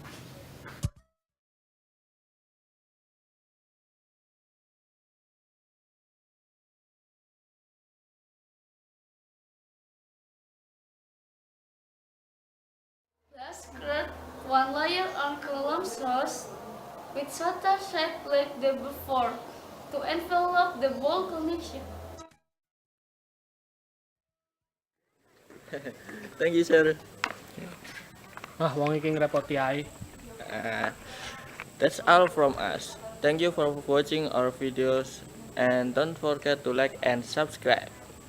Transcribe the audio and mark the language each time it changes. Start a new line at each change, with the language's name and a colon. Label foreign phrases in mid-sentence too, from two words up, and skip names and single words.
English: Last, create one layer on column source with shorter shape like the before to envelop the bolt connection. Thank you, sir.
Javanese: Wong iki ngrepoti ae.
English: That's all from us. Thank you for watching our videos and don't forget to like and subscribe.